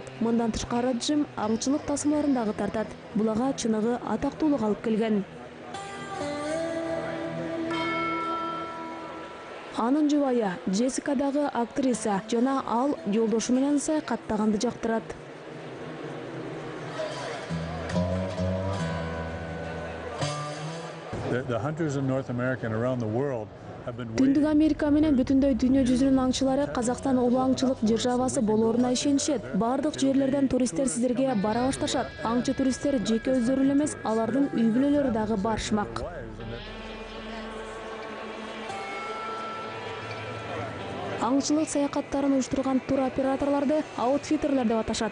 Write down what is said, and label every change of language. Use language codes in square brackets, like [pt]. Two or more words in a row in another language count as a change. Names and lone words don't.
[ky] Мындан тышкары Джим аңчылык тасмаларын дагы тартат. Бул ага чыныгы атактуулук алып келген. Анын жубайы Джессика дагы актриса жана ал жолдошу менен саякаттаганды жактырат. [en] The hunters in North America and around the world have been [ky] Түндүк Америка менен бүтүндөй дүйнө жүзүнүн аңчылары Казакстан улуу аңчылык державасы болооруна ишенишет. Бардык жерлерден туристтер сиздерге бара башташат. Аңчы туристтер жеке өздөрү эле эмес, алардын үй бүлөлөрү дагы барышмак. Аңчылык саякаттарын уюштурган тур операторлорду аутфиттерлер деп аташат.